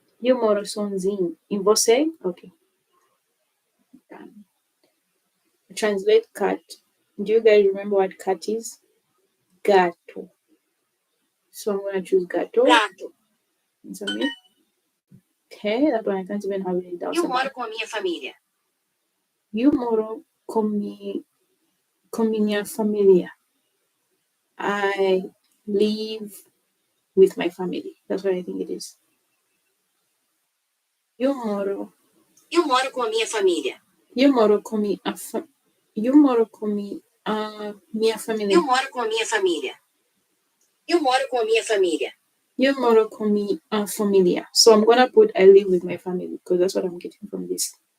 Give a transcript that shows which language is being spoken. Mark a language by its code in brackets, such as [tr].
[pt] Eu moro sozinho. E você? [en] Okay. Done. Translate cat. Do you guys remember what cat is? Gato. So I'm gonna choose gato. Gato. It's on me. Okay, that one I can't even have it down. [pt] Eu moro com a minha família. Eu moro com minha família. [en] I live with my family. That's what I think it is. [pt] Eu moro. Eu moro com a minha família. Eu moro com eu moro com minha família. Eu moro com a minha família. Eu moro com a minha família. Eu moro com minha família. [en] So I'm gonna put I live with my family because that's what I'm getting from this.